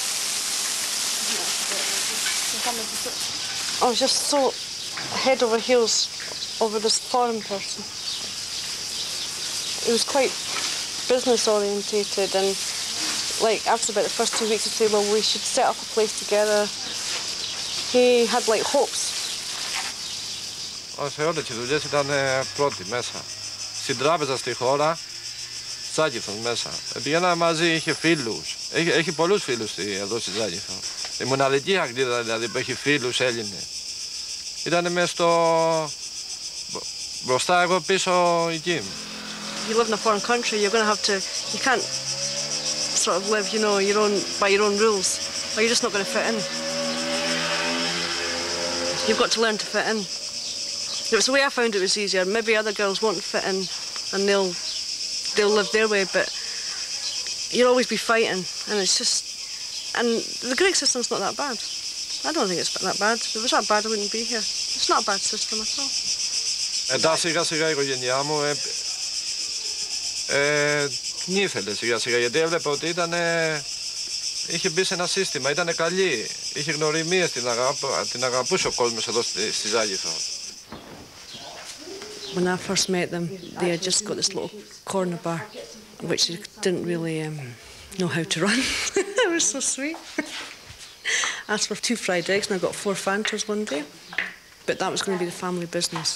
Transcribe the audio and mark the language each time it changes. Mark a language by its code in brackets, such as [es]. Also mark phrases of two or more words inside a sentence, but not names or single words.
[en] I was just so head over heels over this foreign person. He was quite business orientated, and like after about the first 2 weeks he'd say, well, we should set up a place together. He had like hopes. [el] Σε όλες τις δουλειές ήταν πρώτη μέσα. Στην τράπεζα στη χώρα, Zakynthos μέσα. Πήγαινα μαζί, είχε φίλους. Έχει πολλούς φίλους εδώ στη Zakynthos. Η μοναδική Αγγλίδα δηλαδή που έχει φίλους Έλληνες. Ήταν μέσα στο... μπροστά, εγώ πίσω εκεί. [en] You live in a foreign country, you're going to have to... You can't sort of live, you know, by your own rules, or you're just not going to fit in. You've got to learn to fit in. It was the way I found it was easier. Maybe other girls won't fit in and they'll live their way, but you'll always be fighting, and it's just... And the Greek system's not that bad. I don't think it's that bad. If it was that bad, I wouldn't be here. It's not a bad system at all. [el] Μετά σιγά σιγά η οικογένειά μου νύφελε σιγά σιγά, γιατί έβλεπε ότι είχε μπει σε ένα σύστημα, ήταν καλή, είχε γνωριμίες, την αγαπούσε ο κόσμος εδώ στη Ζάκυνθο. [en] When I first met them, they had just got this little corner bar, which they didn't really know how to run. It was so sweet. Asked for 2 fried eggs and I got 4 Fantas one day. But that was going to be the family business.